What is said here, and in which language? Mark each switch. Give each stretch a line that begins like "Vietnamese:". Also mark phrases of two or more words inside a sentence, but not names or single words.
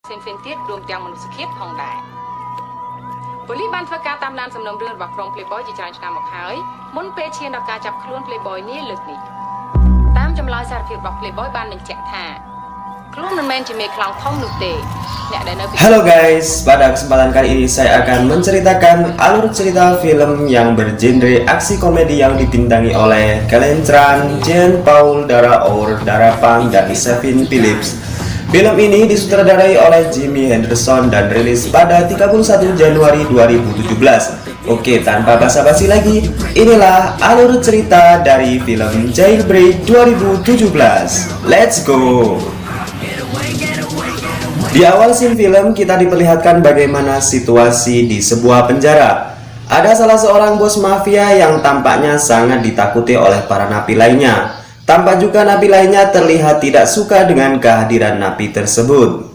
Khmer: Sen Fentit រួមទាំងមនុស្សជាតិផងដែរប៉ូលីសបានធ្វើការតាមដានសំណុំរឿងរបស់ក្រុម Playboy ជាច្រើនឆ្នាំមកហើយមុនពេលឈានដល់ការចាប់ខ្លួន Playboy នេះលើកនេះតាមចម្លើយសារភាពរបស់ Playboy បានបញ្ជាក់ថាខ្លួនមិនមែនជាមេខ្លោងធំនោះទេអ្នកដែលនៅ
Indonesian: Halo guys, pada kesempatan kali ini saya akan menceritakan alur cerita film yang bergenre aksi komedi yang dibintangi oleh Kellen Tran, Jean Paul Daraour, Darapang, dan Kevin Phillips. Film ini disutradarai oleh Jimmy Henderson dan rilis pada 31 Januari 2017. Oke, tanpa basa-basi lagi, inilah alur cerita dari film Jailbreak 2017.
English: Let's go!
Indonesian: Di awal scene film kita diperlihatkan bagaimana situasi di sebuah penjara. Ada salah seorang bos mafia yang tampaknya sangat ditakuti oleh para napi lainnya. Tampak juga napi lainnya terlihat tidak suka dengan kehadiran napi tersebut.